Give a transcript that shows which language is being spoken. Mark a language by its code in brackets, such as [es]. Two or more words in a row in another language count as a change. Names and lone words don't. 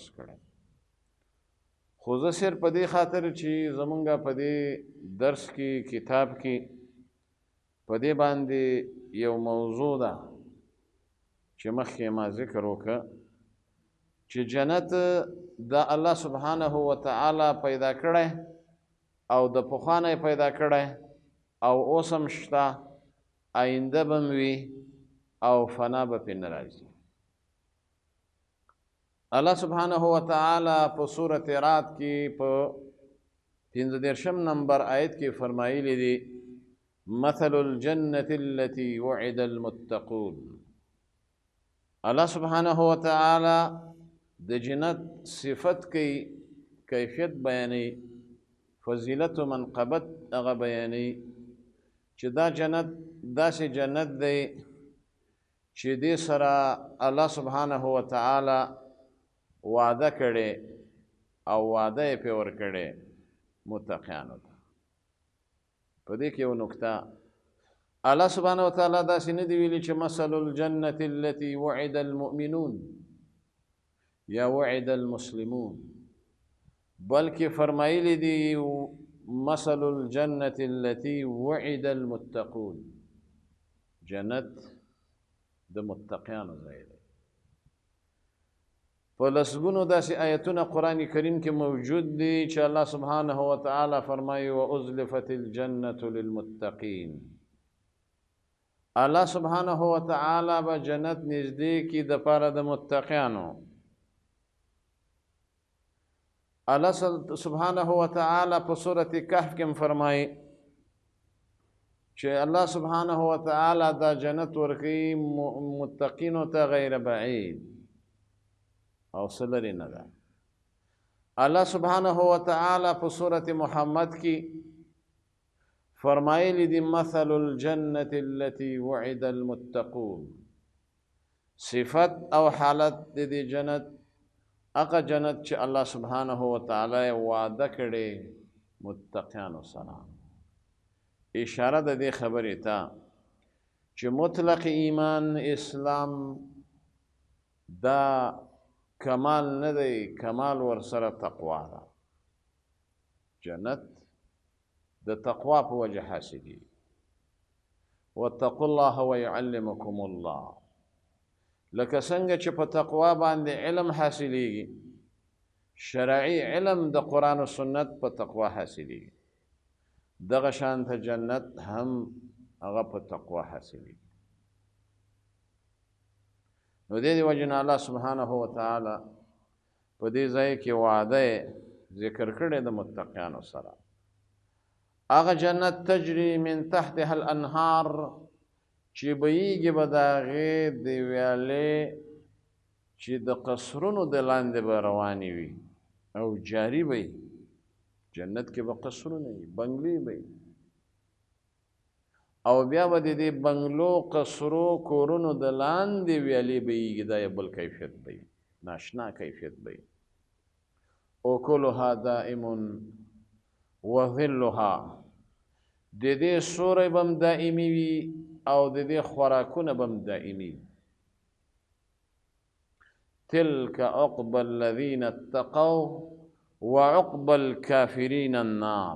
[ps] کړی خو زه صرف په دې خاطر چې زمونږ په دې درس کې کتاب کې په دې باندې یو موضوع ده چې مخکې ما ذکر وکړه چې جنت د [ar] الله سبحانه وتعالی [ps] پیدا کړی او د پخوانه پیدا کړی او اوس هم شته آینده به هم وي او فنا به پرې نه راځي [ar] الله سبحانه وتعالی [ps] په سورة رعد کې په 15 نمبر آیت کې فرمایلی دی [ar] مثل الجنة التي وعد المتقون الله سبحانه وتعالی [ps] د جنت صفت کوي کیفیت بیانوي فضیلت و منقبت هغه بیانوي چې دا جنت داسې جنت دی چې دې سره [ar] الله سبحانه وتعالی [ps] وعده کړي او وعده یې پرې ورکړی متقیانو ته په دې کې یو نکته [ar] الله سبحانه وتعالی [ps] داسې نه دی ویلي چې [ar] مثل الجنة التي وعد المؤمنون [ps] یا [ar] وعد المسلمون [ps] بلکې فرمایلی دی [ar] مثل الجنة التي وعد المتقون [ps] جنت د متقیانو ځای دی په لسګونو داسې آیتونه قرآن کریم کې موجود دي چې [ar] الله سبحانه وتعالی [ps] فرمایي [ar] وازلفت الجنة للمتقین الله سبحانه وتعالی [ps] به جنت نږدې کړي د پاره د متقیانو [ar] الله سبحانه وتعالی [ps] په سورة کهف کې فرمایي چې [ar] الله سبحانه وتعالی [ps] دا جنت ورکوي متقینو ته [ar] غیر بعید [ps] او سلری نه ده [ar] الله سبحانه وتعالی [ps] په سورة محمد کې فرمایلی دی [ar] مثل الجنة التي وعد المتقون [ps] صفت او حالت دی جنت اقا جنت چې [ar] الله سبحانه وتعالی [ps] وعده کړي متقیانو سره اشاره د دې خبرې ته چې مطلق ایمان اسلام دا کمال نه دی کمال ورسره تقوا ده جنت د تقوا په وجه حاصلي [ar] واتقوا الله ويعلمكم الله [ps] لکه څنګه چې په تقوا باندې علم حاصلېږي شرعي علم د قرآن و سنت په تقوا حاصلېږي دغه شانته جنت هم هغه په تقوا حاصلېږي نو دې وجه نه [ar] الله سبحانه وتعالی [ps] په دې ځای کې وعده ذکر کړی د متقیانو سره هغه جنت [ar] تجري من تحتها الانهار [ps] چې بهیږي به د هغې د ویالې چې د قصرونو د لاندې به روانې وي او جاري به جنت کې به قصرونه وي بنګلې به او بیا به د دې بنګلو قصرو کورونو د لاندې ویالې بهیږي دا یو بل کیفیت به ناشنا کیفیت به [ar] اکلها دائم وظلها [ps] د دې سوری به هم دائمي وي او د دې خوراکونه به هم دائمي [ar] تلك عقبى الذين اتقوا وعقبى الكافرين النار.